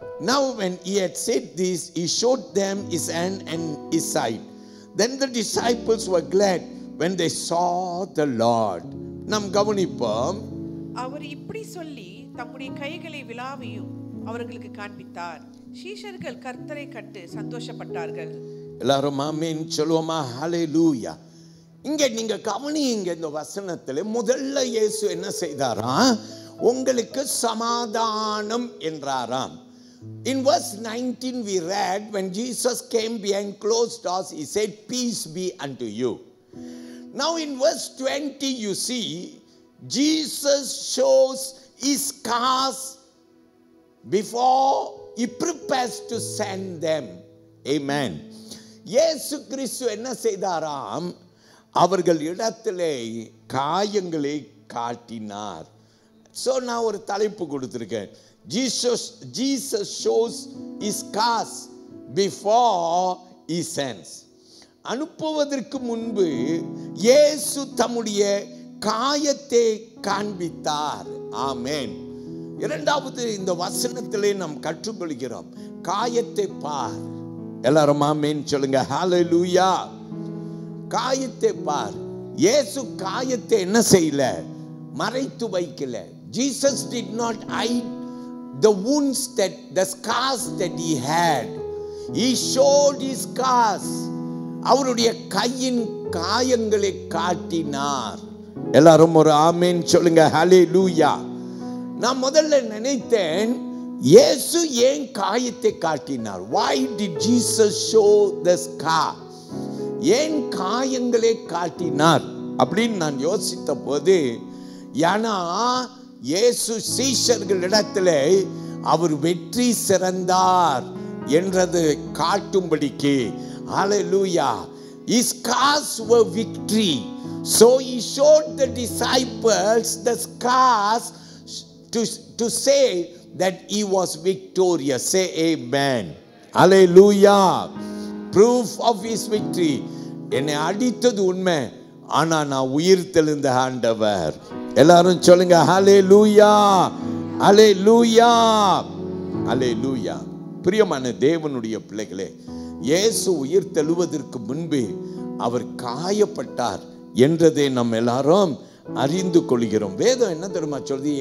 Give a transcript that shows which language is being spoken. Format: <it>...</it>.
<en>Now when he had said this, he showed them his hand and his side. Then the disciples were glad when they saw the Lord.</en> <ta>நாம் கவனிப்போம். அவர் இப்படி சொல்லி தம்முடைய கைகளை விலாவியும் அவர்களுக்கு காண்பித்தார். சீஷர்கள் கர்த்தரை கண்டு சந்தோஷப்பட்டார்கள். எல்லாரும் ஆமென் சொல்லுவோமா? ஹல்லேலூயா. இங்க நீங்க கவனிங்க, இந்த வசனத்துல முதல்ல இயேசு என்ன செய்தாராம்? உங்களுக்கு சமாதானம் என்றாராம்.</ta> <en>In verse 19 we read, when Jesus came behind closed doors, he said, peace be unto you. Now in verse 20 you see Jesus shows his scars before he prepares to send them.</en> <ta>Amen. இயேசு கிறிஸ்து என்ன செய்தாராம்? அவர்கள் இடத்திலே காயங்களை காட்டினார். So நான் ஒரு தலைப்பு கொடுத்திருக்கேன்.</ta> <en>Jesus shows his scars before he sends.</en> <ta>அனுப்புவதற்கு முன்பு இயேசு தம்முடைய காயத்தை காண்பித்தார். ஆமென். இரண்டாவது இந்த வசனத்திலே நாம் கற்றுக்கொள்கிறோம், காயத்தை பார். எல்லாரும் ஆமென் சொல்லுங்க. ஹல்லேலூயா. காயத்தை பார். இயேசு காயத்தை என்ன செய்யல? மறைத்து வைக்கல.</ta> <en>Jesus did not hide the wounds, that the scars that he had. He showed his scars.</en> <ta>அவருடைய கையின் காயங்களை காட்டினார். எல்லாரும் ஒரு ஆமென் சொல்லுங்க. ஹல்லேலூயா. நான் முதல்ல நினைத்தேன், இயேசு ஏன் காயத்தை காட்டினார்?</ta> <en>Why did Jesus show the scar?</en> <ta>ஏன் காயங்களை காட்டினார் அப்படின்னு நான் யோசித்த போது, ஏன்னா இயேசு சீஷர்களிடத்துல அவர் வெற்றி சிறந்தார் என்றது காட்டும்படிக்கு.</ta> <en>Hallelujah. His scars were victory. So he showed the disciples the scars to say that he was victorious. Say amen. Hallelujah. Proof of his victory.</en> <ta>என்னை அடித்தது உண்மை, ஆனா நான் உயிர் தெழுந்த ஆண்டவர். எல்லாரும் சொல்லுங்க ஹல்லேலூயா. ஹல்லேலூயா. ஹல்லேலூயா. பிரியமான தேவனுடைய பிள்ளைகளே, இயேசு உயிர் தெழுவதற்கு முன்பு அவர் காயப்பட்டார் என்றதை நம்ம எல்லாரும் அறிந்து கொள்கிறோம். வேதம் என்ன தெரியுமா சொல்றது?</ta>